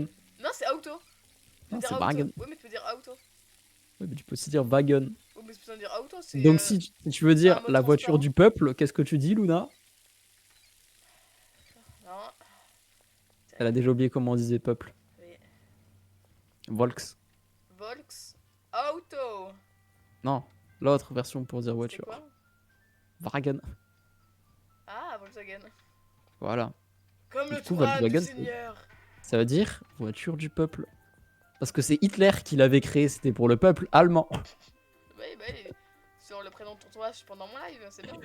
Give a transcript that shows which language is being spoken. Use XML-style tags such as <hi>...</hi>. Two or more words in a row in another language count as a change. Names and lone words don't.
<fr>Non, c'est auto. Tu peux Non, dire c'est auto. wagen. Oui, mais tu peux dire auto. Oui, mais tu peux aussi dire wagon. Oui, mais tu peux dire auto, c'est. Donc si tu veux dire un mot la de voiture transport. du peuple, qu'est-ce que tu dis, Luna? Non. Elle a déjà oublié comment on disait peuple. Oui. Volks.</fr> <de>Volks. Auto.</de> <fr>Non, l'autre version pour dire C'est voiture. quoi? Wagen. Ah, Volkswagen. Voilà. Comme Du le coup, Touran du Volkswagen, c'est- Seigneur. Ça veut dire voiture du peuple. Parce que c'est Hitler qui l'avait créé, c'était pour le peuple allemand. Oui, bah, sur le prénom de ton tournage pendant mon live, c'est bien.</fr>